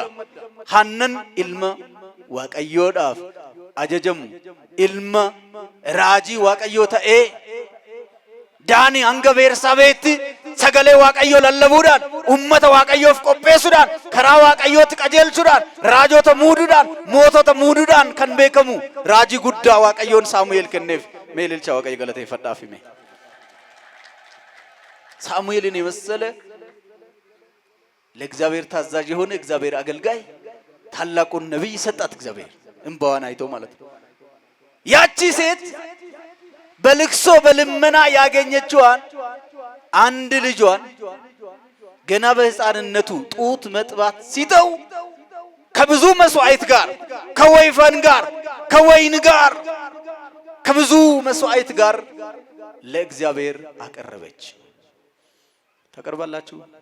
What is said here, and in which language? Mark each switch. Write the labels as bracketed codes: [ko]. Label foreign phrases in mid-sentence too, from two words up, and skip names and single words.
[om] Hannan ilma waaqayyoodhaaf ajajamu ilma raajii waaqayyoo ta'ee daanii hanga beersaabeetti sagalee waaqayyoo lallabuudhaan ummata waaqayyoof qopheessuudhaan karaa waaqayyootti qajeelchuudhaan raajota muuduudhaan mootota muuduudhaan kan beekamu raajii guddaa waaqayyoon Saamu'eel kenneef. Meelilcha waaqayyo galateeffadhaaf hime. [am] ሳሙኤልን የመሰለ ለእግዚአብሔር ታዛዥ የሆነ እግዚአብሔር አገልጋይ ታላቁን ነብይ ሰጣት እግዚአብሔር እንባዋን አይቶ ማለት ነው። ያቺ ሴት በልቅሶ በልመና ያገኘችዋን አንድ ልጇን ገና በሕፃንነቱ ጡት መጥባት ሲተው ከብዙ መስዋዕት ጋር ከወይፈን ጋር ከወይን ጋር ከብዙ መስዋዕት ጋር ለእግዚአብሔር አቀረበች። ተቀርባላችሁ